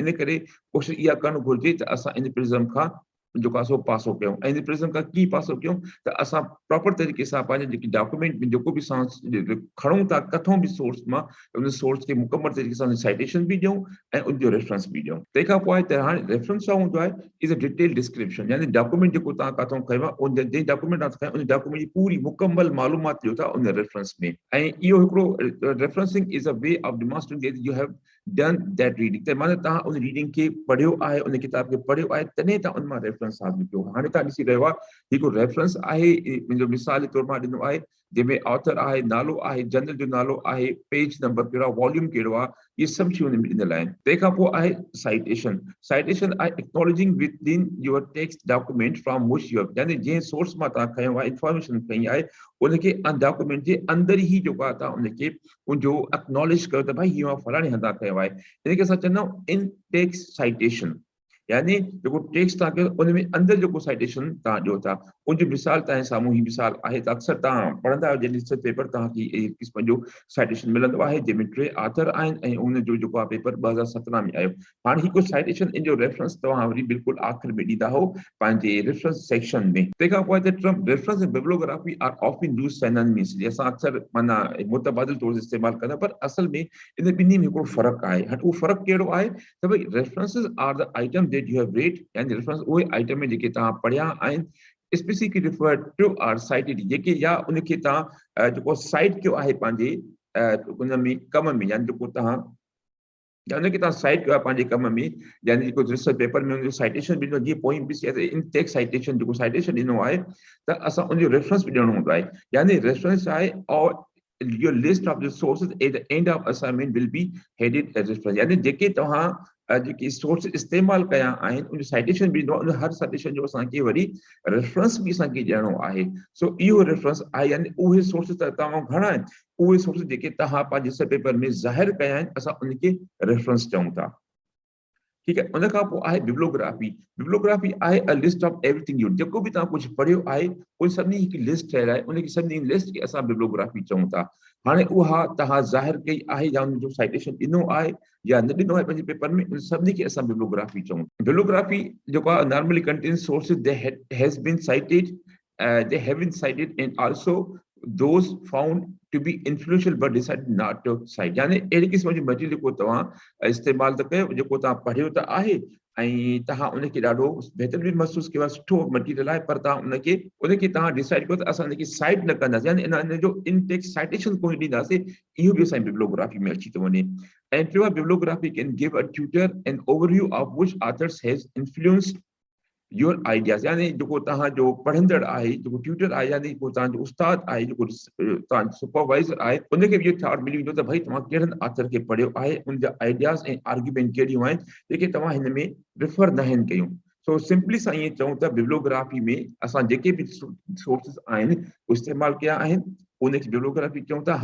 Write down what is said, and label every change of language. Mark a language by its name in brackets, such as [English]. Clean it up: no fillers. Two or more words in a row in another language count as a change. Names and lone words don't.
[Sindhi] इन करे कोशिशि इहा करणु घुरिजे त असां इन प्लेलिज्म खां जेको आहे सो पासो कयूं। ऐं इन प्लेलिज्म खां कीअं पासो कयूं त असां प्रॉपर तरीक़े सां पंहिंजे जेके डॉक्यूमेंट में जेको बि असां खणूं था किथां बि सोर्स मां, उन सोर्स खे मुकमल तरीक़े सां साइटेशन बि ॾियूं ऐं उनजो रेफरेंस बि ॾियूं। तंहिंखां पोइ त हाणे रेफरेंस छा हूंदो आहे, [English] is a detail description, [Sindhi] यानी डॉक्यूमेंट जेको तव्हां किथां खयो आहे, उन जंहिं डॉक्यूमेंट तव्हां खयो उन डॉक्यूमेंट जी पूरी मुकमल मालूमात ॾियो था उन रेफरेंस में। ऐं इहो हिकिड़ो [English] referencing is a way of demonstrating that you have done that reading, [Sindhi] त माना तव्हां उन रीडिंग खे पढ़ियो आहे, उन किताब खे पढ़ियो आहे, तॾहिं तव्हां उन मां रेफरेंस हासिल कयो। हाणे तव्हां ॾिसी रहियो आहे हिकिड़ो रेफरेंस आहे, मुंहिंजो मिसाल जे तौर मां ॾिनो आहे, जंहिंमें ऑथर आहे, नालो आहे, जर्नल जो नालो आहे, पेज नंबर कहिड़ो आहे, वॉल्यूम कहिड़ो आहे, इहे सभु शयूं हुन में ॾिनल आहिनि। तंहिंखां पोइ आहे साइटेशन। [English] citation आहे acknowledging within your text document from which you have, [Sindhi] यानी जंहिं सोर्स मां तव्हां खयो आहे, इंफॉर्मेशन खई आहे, उनखे डॉक्यूमेंट जे अंदरि ई जेको आहे तव्हां उनखे उनजो एक्नॉलेज कयो त भाई हीअ मां फलाणे हंधा खयो आहे। इनखे असां चवंदा आहियूं [English] in text citation, [Sindhi] यानी जेको टेक्स्ट तव्हां कयो उन में अंदरि जेको साइटेशन तव्हां ॾियो था। उनजी मिसाल तव्हांजे साम्हूं ही मिसाल आहे, त अक्सर तव्हां पढ़ंदा आहियो जॾहिं [English] research paper [Sindhi] तव्हांखे इस क़िस्म जो साइटेशन मिलंदो आहे, जंहिंमें 3 ऑथर आहिनि ऐं उनजो जेको आहे पेपर 2017 में आयो। हाणे हिकु साइटेशन इन जो रेफरेंस तव्हां वरी बिल्कुलु आख़िर में ॾींदा हो पंहिंजे [English] reference section [Sindhi] में। तंहिंखां पोइ [English] reference ऐं bibliography are often used synonyms, [Sindhi] असां अक्सर माना मुतबादिल तौर ते इस्तेमालु कंदा, पर असल में इन ॿिन्ही में हिकिड़ो फ़र्क़ु आहे। उहो फ़र्क़ु कहिड़ो आहे त भई [English] references are the item that you have read, [Sindhi] यानी रेफरेंस उहे आइटम जेके तव्हां पढ़िया आहिनि, [English] specifically referred to or cited, [Sindhi] जेके या उनखे तव्हां जेको साइट कयो आहे पंहिंजे उन में कम में, यानी जेको तव्हां या उनखे तव्हां साइट कयो आहे पंहिंजे कम में, यानी जेको [English] research paper [Sindhi] में उनजो साइटेशन बि ॾिनो, जीअं पोइ बि [English] in text citation [Sindhi] जेको साइटेशन ॾिनो आहे त असां उनजो रेफरेंस बि ॾियणो हूंदो आहे। यानी रेफरेंस आहे और [English] your list of the sources at the end of assignment will be headed as reference, [Sindhi] यानी जेके तव्हां जेके सोर्स इस्तेमालु कया आहिनि उन साइटेशन बि ॾिनो, उन हर साइटेशन जो असांखे वरी रेफरेंस बि असांखे ॾियणो आहे। सो इहो रेफरेंस आहे, यानी उहे सोर्सिस तव्हां घणा आहिनि, उहे सोर्सिस जेके तव्हां पंहिंजे [English] research paper [Sindhi] में ज़ाहिर कया आहिनि, असां उनखे रेफरेंस चऊं था। [Hindi] ठीक है। [Sindhi] उन खां पोइ आहे बिब्लोग्राफी। बिब्लोग्राफी आहे [English] a list of everything you, [Sindhi] जेको बि तव्हां कुझु पढ़ियो आहे उन सभिनी हिकु लिस्ट ठहियल आहे, उनखे सभिनी लिस्ट खे असां बिब्लोग्राफी चऊं था। हाणे उहा तव्हां ज़ाहिर कई आहे या उनजो साइटेशन ॾिनो आहे या न ॾिनो आहे पंहिंजे पेपर में, उन सभिनी खे असां बिब्लोग्राफी चऊं। बिब्लोग्राफी जेको आहे [English] normally contains sources they have been cited, they have been cited and also those found to be influential but decided not to cite। [Sindhi] यानी अहिड़ी क़िस्म जो मटीरियल जेको तव्हां इस्तेमालु था कयो, जेको तव्हां पढ़ियो त आहे ऐं तव्हां उनखे ॾाढो बहितर बि महसूसु कयो आहे, सुठो मटीरियल आहे, पर तव्हां उनखे तव्हां डिसाइड कयो त असां उनखे साइट न कंदासीं, यानी इन जो [English] in-text citation [Sindhi] कोन ॾींदासीं, इहो बि असांजी बिब्लोग्राफी में अची थो वञे। ऐं टियों, [English] bibliography can give a tutor an overview of which authors has influenced your ideas. [Sindhi] यानी जेको तव्हांजो पढ़ंदड़ आहे, जेको ट्यूटर आहे, यानी को तव्हांजो उस्ताद आहे, जेको तव्हांजो सुपरवाइज़र आहे, उनखे बि इहो थॉट मिली वेंदो त भई तव्हां कहिड़नि ऑथर खे पढ़ियो आहे, उनजा आइडियाज़ ऐं आर्ग्यूमेंट कहिड़ियूं आहिनि जेके तव्हां हिन में रिफर न आहिनि कयूं। सो सिंपली सां ईअं चऊं त बिब्लोग्राफी में असां जेके बि सोर्सिस आहिनि इस्तेमालु कया आहिनि, उनखे बिब्लोग्राफी चऊं था।